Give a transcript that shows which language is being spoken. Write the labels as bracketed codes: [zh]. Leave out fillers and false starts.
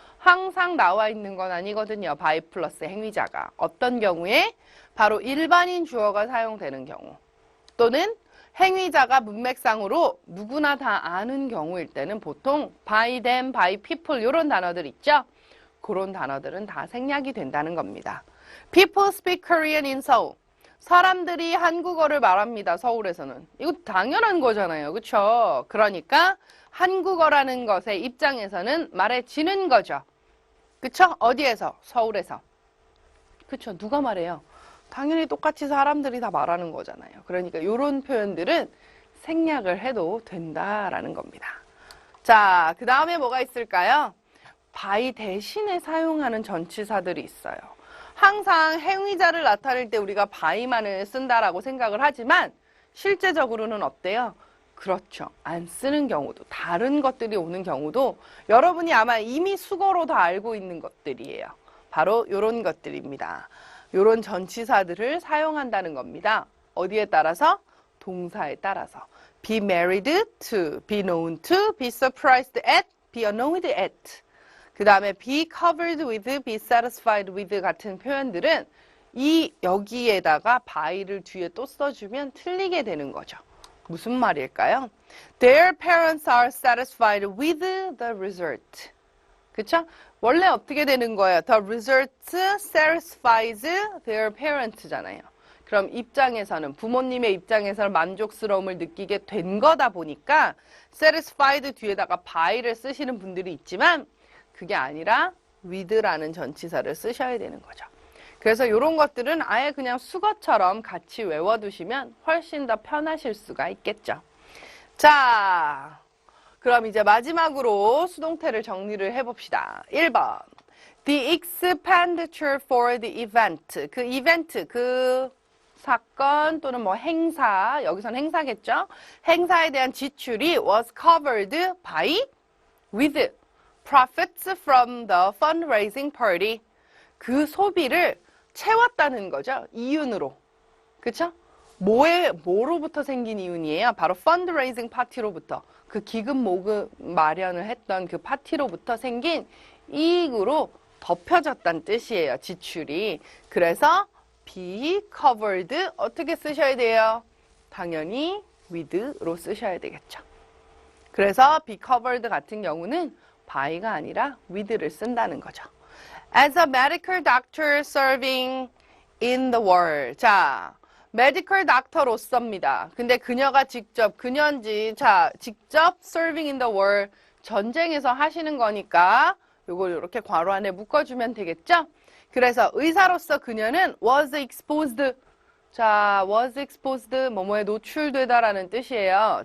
[ko] 항상 나와 있는 건 아니거든요. by 플러스 행위자가. 어떤 경우에? 바로 일반인 주어가 사용되는 경우. 또는 행위자가 문맥상으로 누구나 다 아는 경우일 때는 보통 [en] by them, by people [ko] 이런 단어들 있죠? 그런 단어들은 다 생략이 된다는 겁니다. [en] People speak Korean in Seoul. [ko] 사람들이 한국어를 말합니다. 서울에서는. 이거 당연한 거잖아요. 그렇죠? 그러니까 한국어라는 것의 입장에서는 말해지는 거죠. 그렇죠? 어디에서? 서울에서. 그렇죠? 누가 말해요? 당연히 똑같이 사람들이 다 말하는 거잖아요. 그러니까 이런 표현들은 생략을 해도 된다라는 겁니다. 자, 그 다음에 뭐가 있을까요? by 대신에 사용하는 전치사들이 있어요. 항상 행위자를 나타낼 때 우리가 by만을 쓴다라고 생각을 하지만 실제적으로는 어때요? 그렇죠. 안 쓰는 경우도, 다른 것들이 오는 경우도 여러분이 아마 이미 수거로 다 알고 있는 것들이에요. 바로 이런 것들입니다. 이런 전치사들을 사용한다는 겁니다. 어디에 따라서? 동사에 따라서. [en] be married to, be known to, be surprised at, be annoyed at. [ko] 그 다음에 be covered with, be satisfied with 같은 표현들은 여기에다가 by를 뒤에 또 써주면 틀리게 되는 거죠. 무슨 말일까요? [en] Their parents are satisfied with the result. [ko] 그쵸? 원래 어떻게 되는 거예요? [en] The result satisfies their parents잖아요. [ko] 그럼 입장에서는, 부모님의 입장에서는 만족스러움을 느끼게 된 거다 보니까 satisfied 뒤에다가 by를 쓰시는 분들이 있지만 그게 아니라 with라는 전치사를 쓰셔야 되는 거죠. 그래서 이런 것들은 아예 그냥 수거처럼 같이 외워두시면 훨씬 더 편하실 수가 있겠죠. 자, 그럼 이제 마지막으로 수동태를 정리를 해봅시다. 1번. [en] The expenditure for the event. [ko] 그 이벤트, 그 사건 또는 뭐 행사, 여기선 행사겠죠? 행사에 대한 지출이 [en] was covered by, with profits from the fundraising party. [ko] 그 소비를 채웠다는 거죠. 이윤으로. 그쵸? 뭐로부터 생긴 이윤이에요? 바로 fundraising party로부터. 그 기금 모금 마련을 했던 그 파티로부터 생긴 이익으로 덮여졌다는 뜻이에요. 지출이. 그래서 be covered 어떻게 쓰셔야 돼요? 당연히 with로 쓰셔야 되겠죠. 그래서 be covered 같은 경우는 by가 아니라 with를 쓴다는 거죠. [en] As a medical doctor serving in the war. [ko] 자, medical doctor로서입니다. 근데 그녀가 직접, 그녀인지, 자, 직접 [en] serving in the war, [ko] 전쟁에서 하시는 거니까 요걸 이렇게 괄호 안에 묶어주면 되겠죠? 그래서 의사로서 그녀는 was exposed. 자, was exposed, 뭐뭐에 노출되다라는 뜻이에요.